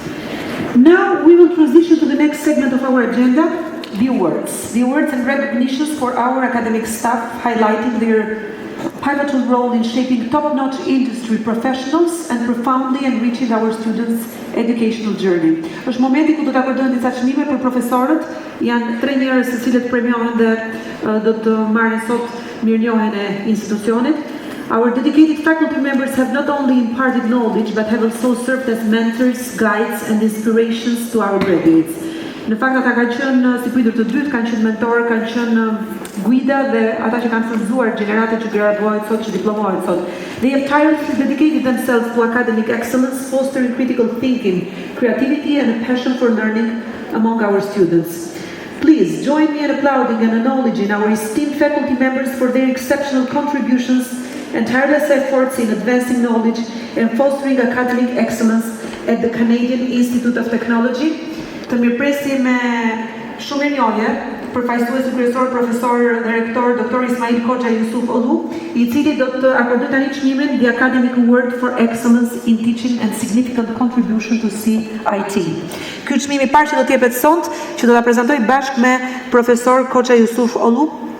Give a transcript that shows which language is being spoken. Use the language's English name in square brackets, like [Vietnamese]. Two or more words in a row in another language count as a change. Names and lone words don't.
[English] Now we will transition to the next segment of our agenda, the awards. The awards and recognitions for our academic staff, highlighting their pivotal role in shaping top-notch industry professionals and profoundly enriching our students' educational journey. [Albanian] Është momenti ku do të akordojmë disa çmime për profesorët. Janë 3 njerëz të cilët premiohen dhe do të marrin sot mirënjohjen e institucionit. [English] Our dedicated faculty members have not only imparted knowledge, but have also served as mentors, guides, and inspirations to our graduates. [Albanian] Në fakt ata kanë qenë si pritur të dytë, kanë qenë mentorë, kanë qenë guida dhe ata që kanë furnizuar gjeneratët që graduohen sot, që diplomohen sot. [English] They have tirelessly dedicated themselves to academic excellence, fostering critical thinking, creativity, and a passion for learning among our students. Please join me in applauding and acknowledging our esteemed faculty members for their exceptional contributions and tireless efforts in advancing knowledge and fostering academic excellence at the Canadian Institute of Technology. [Albanian] Të mirëpresim me shumë mirënjohje përfaqësuesi kryesor, profesor dhe rektor Dr. Ismail Koxha Yusuf Olu, I cili do të akordoj tani çmimin [English] The Academic Award for Excellence in Teaching and Significant Contribution to CIT. [Albanian] Ky çmim I parë që do të jepet sot, që do ta prezantoj bashkë me profesor Koxha Yusuf Olu.